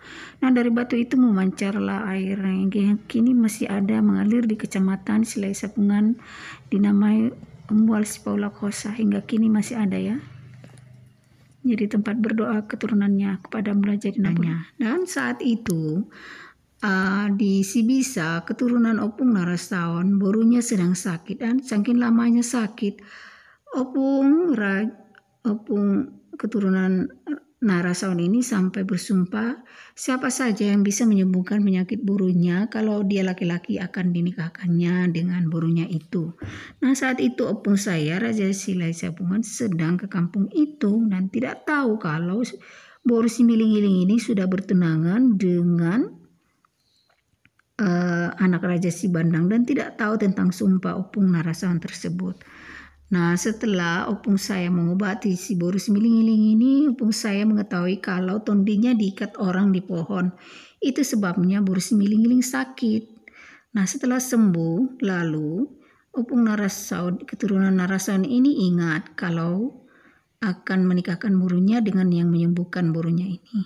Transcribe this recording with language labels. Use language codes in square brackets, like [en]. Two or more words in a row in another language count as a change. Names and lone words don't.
[id] Nah, dari batu itu memancarlah air yang kini masih ada mengalir di kecamatan Silai Sabungan, dinamai Mual Sipaula Kosa, hingga kini masih ada ya. Jadi tempat berdoa keturunannya kepada Mula Jadi Nabolon. Dan saat itu di Sibisa, keturunan opung Narasaon, borunya sedang sakit, dan saking lamanya sakit, opung keturunan Narasaon ini sampai bersumpah siapa saja yang bisa menyembuhkan penyakit borunya, kalau dia laki-laki akan dinikahkannya dengan borunya itu. Nah, saat itu opung saya Raja Silai Sabungan sedang ke kampung itu dan tidak tahu kalau boru si Miling-Iling ini sudah bertunangan dengan anak Raja Si Bandang dan tidak tahu tentang sumpah opung Narasaon tersebut. Nah, setelah opung saya mengobati si boru si Miling-Iling ini, opung saya mengetahui kalau tondinya diikat orang di pohon. Itu sebabnya boru si Miling-Iling sakit. Nah, setelah sembuh, lalu opung Narasaon, keturunan Narasaon ini ingat kalau akan menikahkan borunya dengan yang menyembuhkan borunya ini.